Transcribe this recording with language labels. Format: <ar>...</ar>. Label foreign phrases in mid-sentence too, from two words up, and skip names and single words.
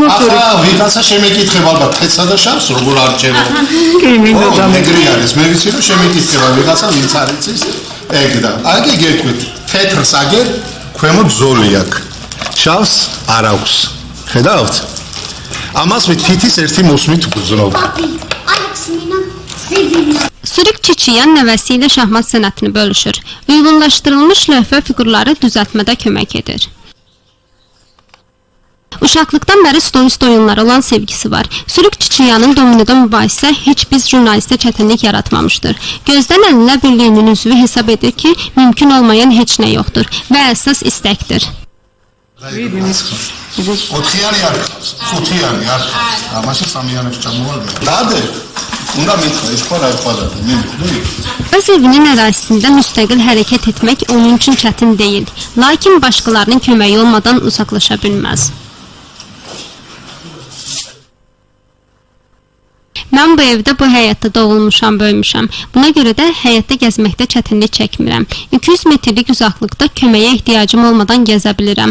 <ka>ახლა ვიღაცა შემეკითხება ალბათ თეთრსა და შავს როგორ არჩევო. კი, მინდა მეგრი არის, მე ვიცი რომ შემეკითხება ვიღაცა ვინც არ იცის ეგ და. აგი გეტყვით, თეთრს აგერ, ქვემოთ ზოლი აქვს. შავს არ აქვს. ხედავთ? ამას თითის ერთი მოსმით ვგრძნობ.</ka> <az>Sürük Çiçiyan nəvəsi ilə şahmat sənətini bölüşür. Uyğunlaşdırılmış lövhə fiqurları düzəltmədə kömək edir. Uşaqlıqdan bəri stol-üst oyunlara olan sevgisi var. Sürük Çiçiyanın dominoda mübahisə heç biz jurnalistə çətinlik yaratmamışdır. Gözdən Əlillər Birliyinin üzvü hesab edir ki, mümkün olmayan heç nə yoxdur və əsas istəkdir.</az> <ka>ოთხიანი არ ხავს, ხუთიანი არ ხავს. ამაში სამიანებს ჩამოვალდა. დადე. უნდა მითხრა, ის ხო რა იყვადა, მე.</ka> <az>Öz evinin ərazisində müstəqil hərəkət etmək onun üçün çətin deyil. Lakin başqalarının köməyi olmadan uzaqlaşa bilməz. Mən bu evdə, bu həyatda doğulmuşam, böyümüşəm. Buna görə də həyatda gəzməkdə çətinlik çəkmirəm. 200 metrlik uzaqlıqda köməyə ehtiyacım olmadan gəzə bilirəm.</az>